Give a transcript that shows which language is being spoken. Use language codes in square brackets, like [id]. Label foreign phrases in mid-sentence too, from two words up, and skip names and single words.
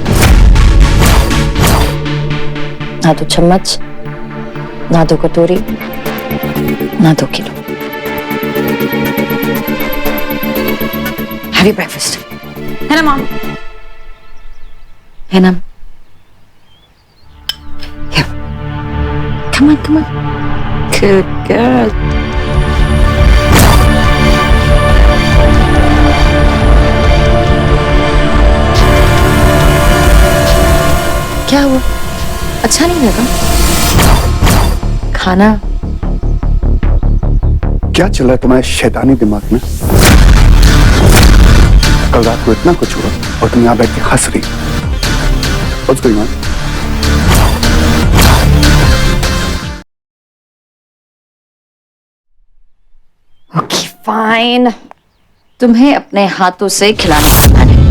[hi] ना 2 चम्मच, ना 2 कटोरी, ना 2 किलो। [en] heavy breakfast [hi] है ना मॉम? है ना? [en] Come on, come on. Good girl. [hi] क्या हुआ? अच्छा नहीं लगा? खाना? क्या चल रहा है तुम्हारे शैतानी दिमाग में? कल रात को इतना कुछ हुआ और तुम यहाँ बैठ के हंस रही। [en] What's going on? okay fine, [hi] तुम्हें अपने हाथों से खिलाना है।